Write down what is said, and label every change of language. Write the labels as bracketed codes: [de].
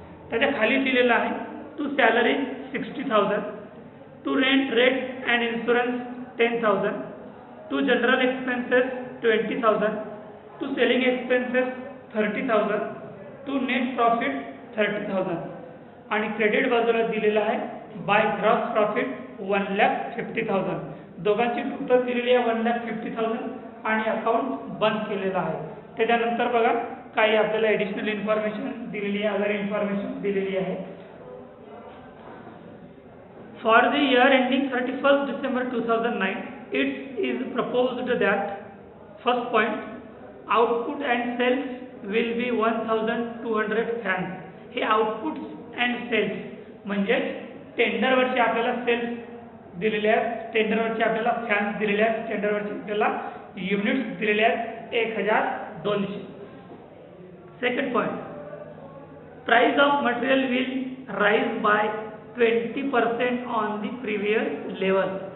[mr] त्याच्या खाली दिलेला आहे to salary 60,000, to rent and insurance 10,000, to general expenses 20,000, to selling expenses 30,000, to net profit 30,000 आणि क्रेडिट बाजूला दिलेला आहे बाय ग्रॉस प्रॉफिट 1,50,000. दोघांची टोटल दिलेली आहे 1,50,000 आणि अकाउंट बंद केलेला आहे. त्याच्यानंतर बघा काही आपल्याला ॲडिशनल इन्फॉर्मेशन दिलेली आहे, अदर इन्फॉर्मेशन दिलेली आहे. [en] For the year ending 31st December 2009, it is proposed that first point, output and sales will be 1,200 fans. [mr] हे आउटपुट अँड सेल्स म्हणजे टेंडरवरचे आपल्याला सेल्स दिलेले आहेत, टेंडरवरचे आपल्याला फॅन्स दिलेले आहेत, टेंडरवरचे आपल्याला युनिट्स दिलेले आहेत 1,200. [en] Second point, price of material will rise by 20% on the previous level.